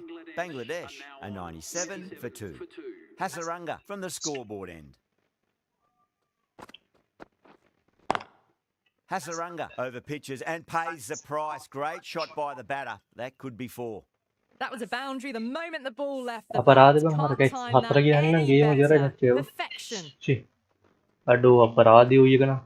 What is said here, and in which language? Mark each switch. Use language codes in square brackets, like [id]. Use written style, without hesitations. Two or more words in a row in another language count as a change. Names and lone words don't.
[en] Bangladesh a 97 for 2. Hasaranga from the scoreboard end. Hasaranga over pitches and pays the price. Great shot by the batter. That could be 4. That was a boundary the moment the ball left the [si] අපරාධේ [en] bat. [si] බං මට [en] Can't time 4 that [si] කියන්න [en] any [si] ගේම ඉවරයි [en] better. [si] නැත්තේ [en] Perfection. [si] චි අඩෝ අපරාධේ උයි එක නා